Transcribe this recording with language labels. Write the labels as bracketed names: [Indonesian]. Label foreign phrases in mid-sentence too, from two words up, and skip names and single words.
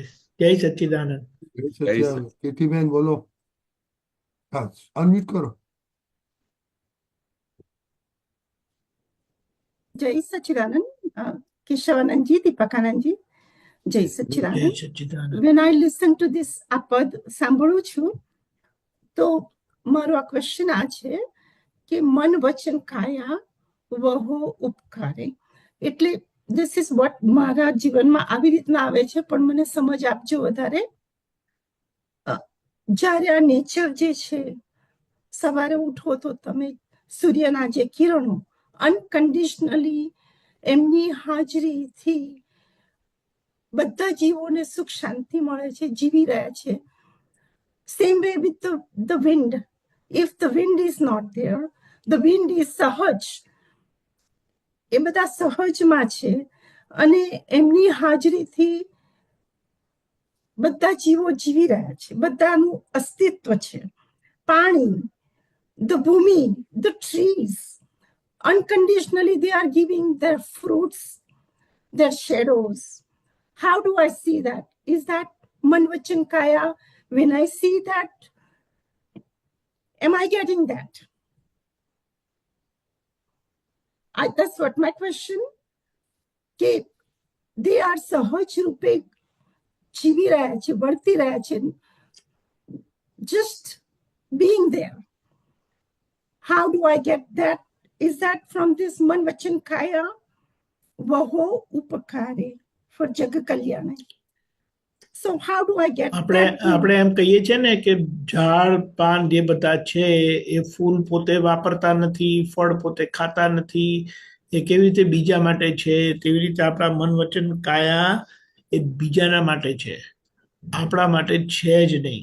[Gujarati] જય સચ્ચિદાનંદ. કેટીબેન બોલો. હા, અનમ્યુટ કરો. જય સચ્ચિદાનંદ. કેશવાનંદજી, દીપકાનંદજી, જય જય સચ્ચિદાનંદ. સચ્ચિદાનંદ. [English] When I listen to this [Gujarati] આ પદ સાંભળું છું તો મારો આ ક્વેશ્ચન આ છે કે મન વચન કાયા વહો ઉપકારે, એટલે [English] this is what [Gujarati] મારા જીવનમાં આવી રીતના આવે છે, પણ મને સમજ આપજો વધારે. જ્યારે આ નેચર જે છે, સવારે ઉઠો તો તમે સૂર્યના જે કિરણો અનકન્ડિશનલી એમની હાજરીથી બધા જીવોને સુખ શાંતિ મળે છે, જીવી રહ્યા છે. [English] same way with the wind. If the wind is not there, the wind is સહજ. [Gujarati] એ બધા સહજમાં છે અને એમની હાજરીથી બધા જીવો જીવી રહ્યા છે, બધાનું અસ્તિત્વ છે. પાણી, [English] the ભૂમિ, the trees, unconditionally they are giving their fruits, their shadows. How do I see that? Is that [Gujarati] મન વચન કાયા? [English] When I see that, am I getting that? That's what my question. [Gujarati] કે [English] they are [Gujarati] સહજ રૂપે જીવી રહ્યા છે, વર્તી રહ્યા છે, [English] just being there. How do I get that? Is that from this [Gujarati] મન વચન કાયા? વહો ઉપકારે for જગ કલ્યાણ. [English] So how do I get [Gujarati] આપણે [English] that good? [Gujarati] આપણે એમ કહીએ છીએ ને કે ઝાડ પાન જે બધા છે એ ફૂલ પોતે વાપરતા નથી, ફળ પોતે ખાતા નથી, એ કેવી રીતે બીજા માટે છે, તેવી રીતે આપણા મન વચન કાયા એ બીજાના માટે છે, આપણા માટે છે જ નહીં.